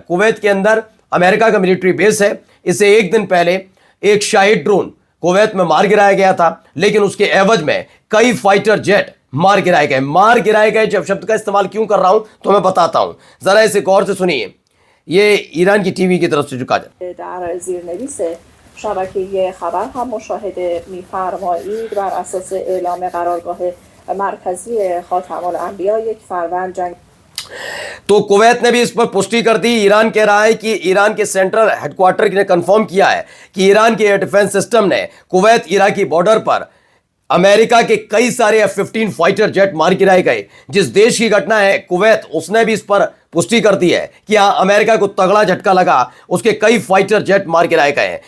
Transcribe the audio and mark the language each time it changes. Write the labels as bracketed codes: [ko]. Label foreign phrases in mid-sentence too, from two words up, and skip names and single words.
[hi] कुवैत के अंदर अमेरिका का [en] military base [hi] है। इसे एक दिन पहले एक शाहिद ड्रोन कुवैत में मार गिराया गया था, लेकिन उसके एवज में कई [en] fighter jet [hi] मार गिराए गए। जब शब्द का इस्तेमाल क्यों कर रहा हूं तो मैं बताता हूं, जरा इसे गौर से सुनिए। ये ईरान की टीवी की तरफ से झुका जाए। [fa] شبکه خبر هم مشاهده می‌فرمایید بر اساس اعلام قرارگاه مرکزی خاتم الانبیا 1 فروند جنگ। [hi] तो कुवैत ने भी इस पर पुष्टि कर दी। ईरान कह रहा है कि ईरान के [en] central headquarter [hi] ने कंफर्म किया है कि ईरान के [en] air defense system [hi] ने कुवैत इराकी बॉर्डर पर अमेरिका के कई सारे F-15 [en] fighter jet [hi] मार गिराए गए। जिस देश की घटना है कुवैत, उसने भी इस पर पुष्टि कर दी है कि अमेरिका को तगड़ा झटका लगा, उसके कई [en] fighter jet [hi] मार गिराए गए हैं।